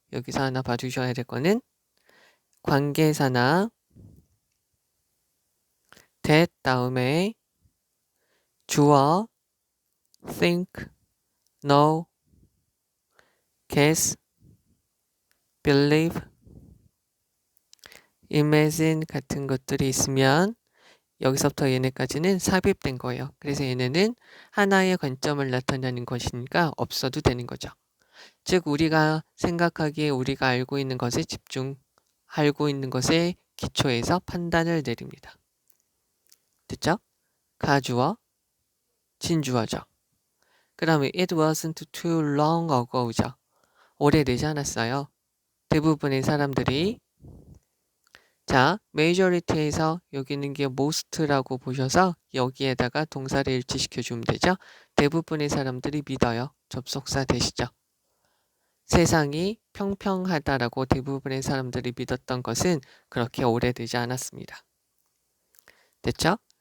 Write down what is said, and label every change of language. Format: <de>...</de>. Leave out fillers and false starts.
<ko>여기서 하나 봐주셔야 될 거는 관계사나 that 다음에 주어 think, know, guess, believe, imagine 같은 것들이 있으면 여기서부터 얘네까지는 삽입된 거예요. 그래서 얘네는 하나의 관점을 나타내는 것이니까 없어도 되는 거죠. 즉 우리가 생각하기에 우리가 알고 있는 것에 알고 있는 것에 기초해서 판단을 내립니다. 됐죠? 가주어, 진주어죠. 그 다음에</ko> <en>it wasn't too long ago죠.</en> <ko>오래되지 않았어요. 대부분의 사람들이 자, majority에서 여기 있는 게 most라고 보셔서 여기에다가 동사를 일치시켜 주면 되죠. 대부분의 사람들이 믿어요. 접속사 되시죠. 세상이 평평하다라고 대부분의 사람들이 믿었던 것은 그렇게 오래되지 않았습니다. 됐죠?</ko>